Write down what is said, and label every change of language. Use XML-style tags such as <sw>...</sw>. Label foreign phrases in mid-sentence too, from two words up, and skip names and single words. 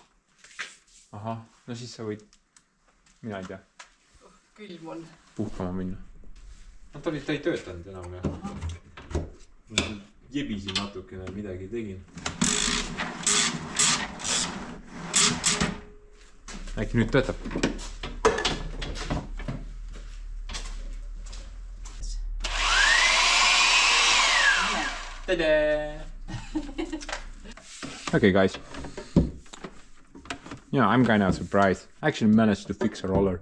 <et>Ahah, no siis sa võid, mina ei tea, Külm on. puhkama minna. No ta ei töötanud enam ja. Jebisin natukene, midagi tegin. Äkki nüüd töötab. Tada!</et> <en>Okay guys. Yeah, I'm kind of surprised. I actually managed to fix a roller.</en>